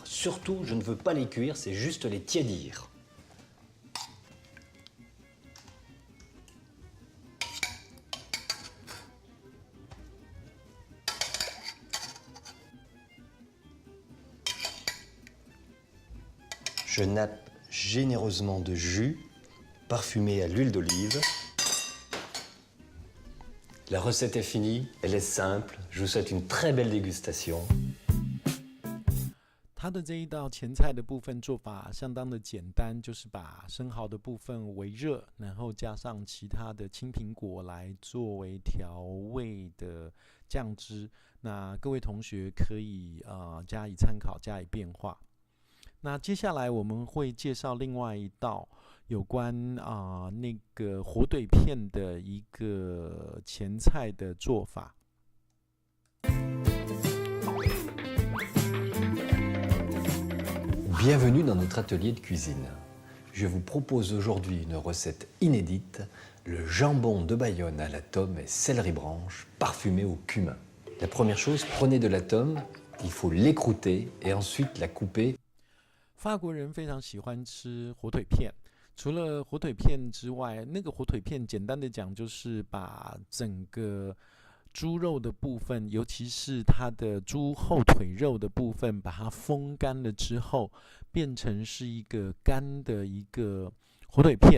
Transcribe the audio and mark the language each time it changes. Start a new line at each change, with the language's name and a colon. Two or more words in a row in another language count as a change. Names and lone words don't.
French: Surtout, je ne veux pas les cuire, c'est juste les tiédir. Je nappe généreusement de jus parfumé à l'huile d'olive. La recette est finie, elle est simple. Je vous souhaite une très belle dégustation.
Chinese: 它的这一道前菜的部分做法相当的简单，就是把生蚝的部分微热，然后加上其他的青苹果来作为调味的酱汁。那各位同学可以加以参考，加以变化。那接下来我们会介绍另外一道有关那个火腿片的一个前菜的做法。
French: Bienvenue dans notre atelier de cuisine. Je vous propose aujourd'hui une recette inédite, le jambon de Bayonne à la tome et céleri branche parfumé au cumin. La première chose, prenez de la tome, il faut l'écrouter et ensuite la couper.
Chinese: 法国人非常喜欢吃火腿片，除了火腿片之外，那个火腿片简单的讲就是把整个猪肉的部分，尤其是它的猪后腿肉的部分，把它风干了之后，变成是一个干的一个火腿片。